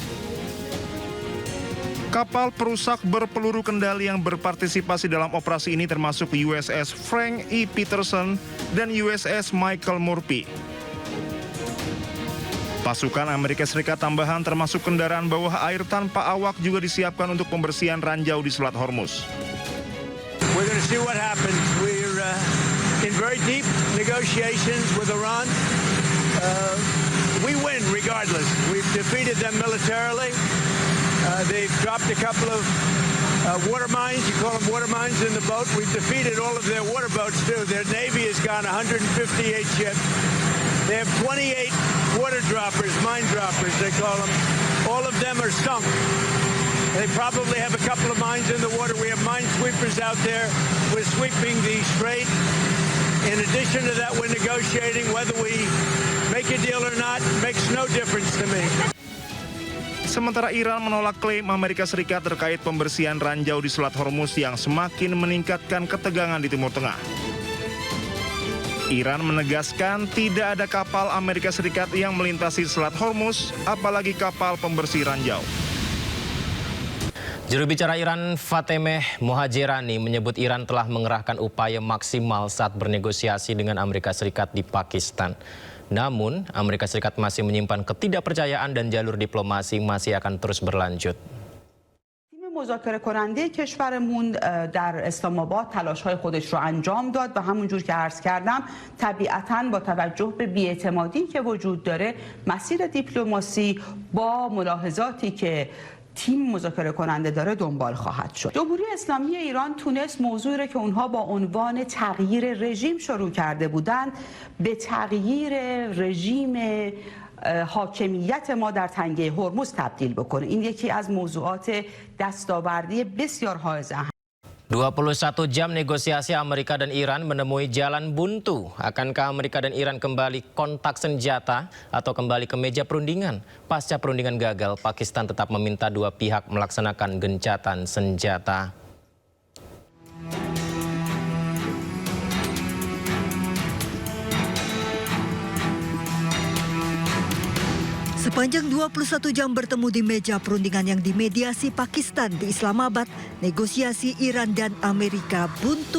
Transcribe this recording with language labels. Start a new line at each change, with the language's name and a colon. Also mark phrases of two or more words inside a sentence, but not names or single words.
Indonesian: Kapal perusak berpeluru kendali yang berpartisipasi dalam operasi ini termasuk USS Frank E. Peterson dan USS Michael Murphy. Pasukan Amerika Serikat tambahan termasuk kendaraan bawah air tanpa awak juga disiapkan untuk pembersihan ranjau di Selat Hormuz.
English: We're going to see what happens. We're in very deep negotiations with Iran. We win regardless. We've defeated them militarily. They've dropped a couple of water mines. You call them water mines in the boat. We've defeated all of their water boats too. Their Navy has gone 158 ships. They have 28 water droppers, mine droppers they call them. All of them are sunk. They probably have a couple of mines in the water. We have minesweepers out there. We're sweeping the strait. In addition to that, we're negotiating whether we make a deal or not. Makes no difference to me.
Indonesian: Sementara Iran menolak klaim Amerika Serikat terkait pembersihan ranjau di Selat Hormuz yang semakin meningkatkan ketegangan di Timur Tengah. Iran menegaskan tidak ada kapal Amerika Serikat yang melintasi Selat Hormuz, apalagi kapal pembersih ranjau. Juru bicara Iran Fatemeh Mohajerani menyebut Iran telah mengerahkan upaya maksimal saat bernegosiasi dengan Amerika Serikat di Pakistan. Namun, Amerika Serikat masih menyimpan ketidakpercayaan dan jalur diplomasi masih akan terus berlanjut.
Persian: مذاکره کننده کشورمون در اسلام آباد تلاش‌های خودش رو انجام داد و همونجور که عرض کردم طبیعتاً با توجه به بی‌اعتمادی که وجود داره مسیر دیپلماسی با ملاحظاتی که تیم مذاکره کننده داره دنبال خواهد شد. جمهوری اسلامی ایران تونست موضوعی را که اونها با عنوان تغییر رژیم شروع کرده بودند به تغییر رژیم حاکمیت ما در تنگه هرمز تبدیل بکنه. این یکی از موضوعات دستاوردی بسیار حائز اهمیت.
Indonesian: 21 jam negosiasi Amerika dan Iran menemui jalan buntu. Akankah Amerika dan Iran kembali kontak senjata atau kembali ke meja perundingan? Pasca perundingan gagal, Pakistan tetap meminta dua pihak melaksanakan gencatan senjata. Sepanjang 21 jam bertemu di meja perundingan yang dimediasi Pakistan di Islamabad, negosiasi Iran dan Amerika buntu.